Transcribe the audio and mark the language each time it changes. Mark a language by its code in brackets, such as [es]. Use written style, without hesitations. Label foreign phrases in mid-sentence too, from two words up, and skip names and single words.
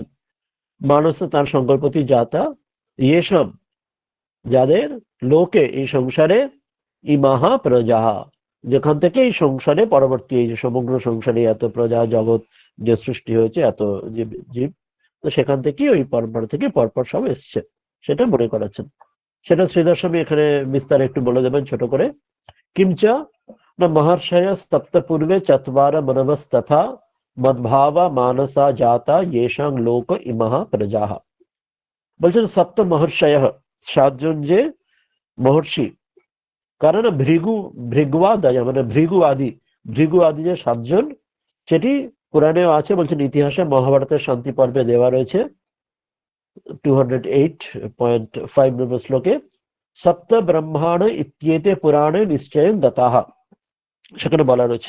[bn] মানুষ তার সংকল্পতি জাতা, এসব যাদের লোকে এই সংসারে ইমাহা প্রজা, যেখান থেকে এই সংসারে পরবর্তী এই যে সমগ্র সংসারে এত প্রজা জগৎ যে সৃষ্টি হয়েছে, এত জীব, তো সেখান থেকে ওই পরম্পরা থেকে পরপর সব এসছে, সেটা মনে করাচ্ছেন। সেটা শ্রীধর স্বামী এখানে বিস্তার একটু বলে দেবেন ছোট করে। কিঞ্চ [sa] न महर्षय सप्त पूर्वे चत्वार मनवस्तथा मद्भावा मानसा जाता येषां लोक इमः प्रजाः। [bn] বলছেন [sa] সপ্ত মহর্ষয়, [bn] সাতজন যে মহর্ষি, কারণ ভৃগুয়াদয় মানে ভৃগু আদি যে সাতজন, সেটি পুরাণেও আছে। বলছেন ইতিহাসে মহাভারতের শান্তি পর্বে দেওয়া রয়েছে 208.5 নম্বর শ্লোকে, [sa] সপ্ত ব্রহ্মাণ ইত্যেতে পুরাণে নিশ্চয়ং গতাঃ, [bn] সেখানে বলা রয়েছে।